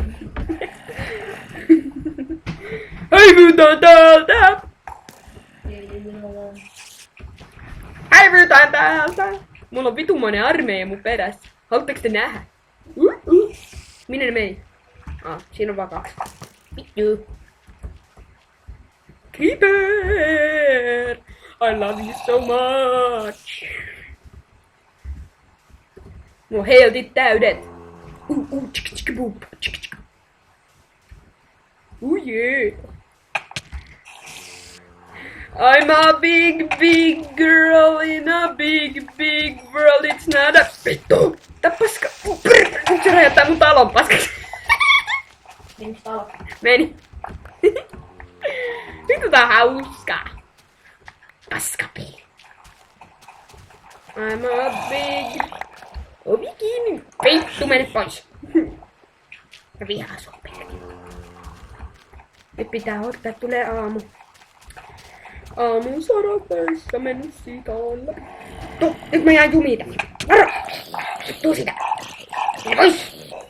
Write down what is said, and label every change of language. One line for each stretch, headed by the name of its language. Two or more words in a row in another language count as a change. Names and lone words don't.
Finnish: Häivytään täältä! Häivytään täältä! Mulla on vitumainen armeija mun perässä. Haluatteko te nähdä? Minne ne meni? Siinä on vaan 2. Vittu.
English: Creeper! I love you so much!
Finnish: Mulla on healthit täydet. Tsk.
English: Yeah. I'm a big girl in a big world. It's not a...
Finnish: Vittu! Tää paska... Nyt se räjättää mun talon paskaksi. Menikö talo? Meni. Vittu tää on hauskaa. Paskapeli.
English: I'm a big...
Finnish: Ovi kiinni. Vittu, mene pois. Ja vihaa sua perkele. Nyt pitää odottaa, että tulee aamu. Aamun sorapäissä mennyt siitä alle. Nyt mä jään jumiin tänne. Varo! Tuu sitä. Mene pois.